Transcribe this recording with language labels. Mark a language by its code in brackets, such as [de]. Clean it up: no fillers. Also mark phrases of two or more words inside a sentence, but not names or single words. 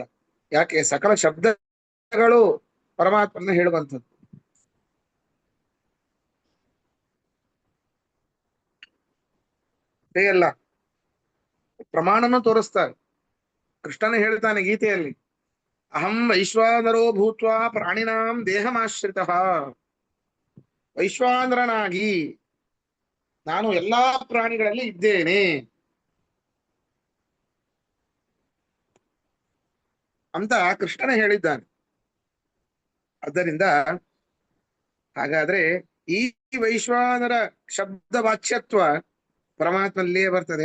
[kn] ಯಾಕೆ? ಸಕಲ ಶಬ್ದಗಳು ಪರಮಾತ್ಮನ ಹೇಳುವಂಥದ್ದು. ಅಲ್ಲ, ಪ್ರಮಾಣನು ತೋರಿಸ್ತಾರೆ. ಕೃಷ್ಣನೇ ಹೇಳ್ತಾನೆ ಗೀತೆಯಲ್ಲಿ, [sa] ಅಹಂ ವೈಶ್ವಾನರೋ ಭೂತ್ವಾ ಪ್ರಾಣಿನಾಂ ದೇಹಮಾಶ್ರಿತಃ. [kn] ವೈಶ್ವಾನರನಾಗಿ ನಾನು ಎಲ್ಲಾ ಪ್ರಾಣಿಗಳಲ್ಲಿ ಇದ್ದೇನೆ ಅಂತ ಕೃಷ್ಣನೇ ಹೇಳಿದ್ದಾನೆ. ಆದ್ದರಿಂದ ಹಾಗಾದ್ರೆ ಈ ವೈಶ್ವಾನರ ಶಬ್ದ ವಾಚ್ಯತ್ವ ಪರಮಾತ್ಮನಲ್ಲೇ ಬರ್ತದೆ.